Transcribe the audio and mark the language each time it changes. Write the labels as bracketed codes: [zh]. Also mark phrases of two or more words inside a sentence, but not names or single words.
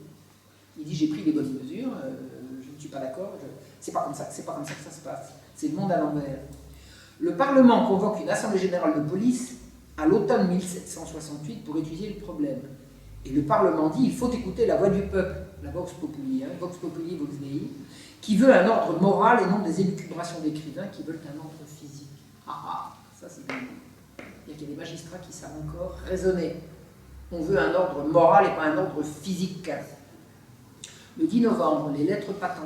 [fr] Il dit « J'ai pris les bonnes mesures, je ne suis pas d'accord, c'est pas comme ça que ça se passe. C'est le monde à l'envers. » Le Parlement convoque une assemblée générale de police à l'automne 1768 pour étudier le problème. Et le Parlement dit « Il faut écouter la voix du peuple », la [la] vox populi, vox populi, vox dei, [fr] qui veut un ordre moral et non des élucubrations d'écrivains qui veulent un ordre physique. Ça c'est bien. Il y a des magistrats qui savent encore raisonner. On veut un ordre moral et pas un ordre physique. Le 10 novembre, les lettres patentes.